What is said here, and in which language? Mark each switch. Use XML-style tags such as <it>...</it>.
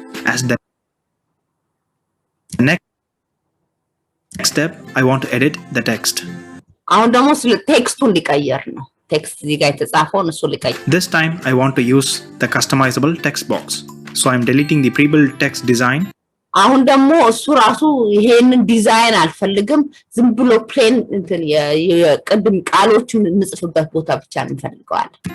<en>As the next step, I want to edit the text.</en> <am>አሁን ደግሞ ቴክስቱን ሊቀየር ነው ቴክስት እዚህ ጋር የተጻፈውን እሱ ሊቀየር</am> <en>This time, I want to use the customizable text box. So I'm deleting the pre-built text design.</en> <am>አሁን ደግሞ እሱ ራሱ ይሄንን ዲዛይን አልፈልግም ዝም ብሎ ፕሌን የቅድም ቃሎቹን እንጽፍበት ቦታ ብቻ እንፈልገዋለን</am>